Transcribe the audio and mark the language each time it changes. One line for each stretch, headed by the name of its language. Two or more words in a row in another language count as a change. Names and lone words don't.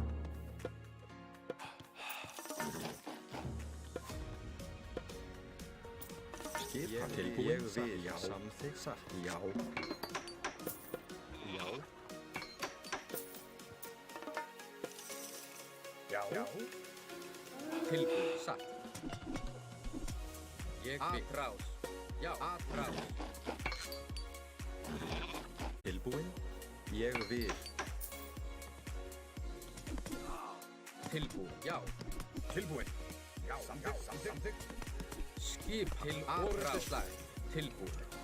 Icelandic: Skipan. Tilbúin. Ég vil. Já. Samþykkt. Satt. Já. Já. Já. Já. Tilbúin, satt. Ég vil,
Portuguese: atrás. Já, atrás.
Icelandic: Tilbúin. Ég vil. Tilbúin, já. Tilbúin. Já. Samþykkt. Samþykkt. Skip til orustu slag. Tilbúin.